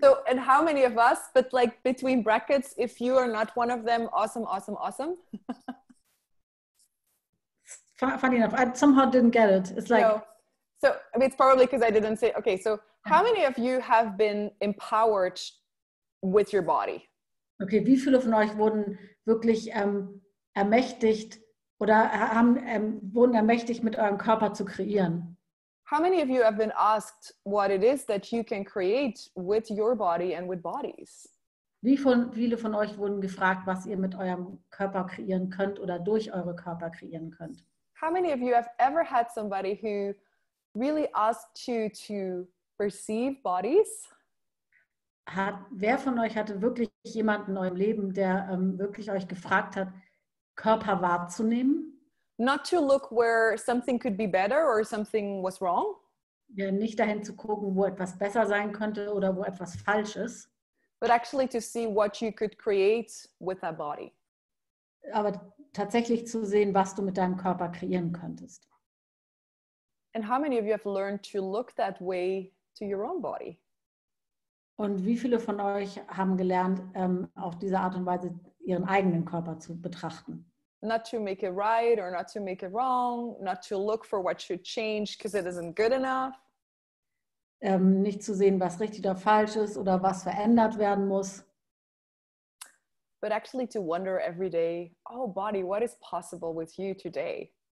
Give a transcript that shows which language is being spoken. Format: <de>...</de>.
<en>So, and how many of us, but like between brackets, if you are not one of them, awesome, awesome, awesome. Funny enough, I somehow didn't get it. It's like. No. So I mean, it's probably because I didn't say, okay, so how many of you have been empowered with your body?</en> <de>Okay, wie viele von euch wurden wirklich ermächtigt oder wurden ermächtigt, mit eurem Körper zu kreieren?</de> <en>How many of you have been asked what it is that you can create with your body and with bodies?</en> <de>Wie viele von euch wurden gefragt, was ihr mit eurem Körper kreieren könnt oder durch eure Körper kreieren könnt?</de> <en>How many of you have ever had somebody who really asked you to perceive bodies?</en> <de>Wer von euch hatte wirklich jemanden in eurem Leben, der wirklich euch gefragt hat, Körper wahrzunehmen?</de> <en>Not to look where something could be better or something was wrong.</en> <de>Ja, nicht dahin zu gucken, wo etwas besser sein könnte oder wo etwas falsch ist.</de> <en>But actually to see what you could create with that body.</en> <de>Aber tatsächlich zu sehen, was du mit deinem Körper kreieren könntest.</de> <en>And how many of you have learned to look that way to your own body?</en> <de>Und wie viele von euch haben gelernt, auf diese Art und Weise ihren eigenen Körper zu betrachten?</de> <en>Not to make it right or not to make it wrong, not to look for what should change because it isn't good enough.</en> <de>Nicht zu sehen, was richtig oder falsch ist oder was verändert werden muss.</de> <en>But actually to wonder every day, oh body, what is possible with you today?</en>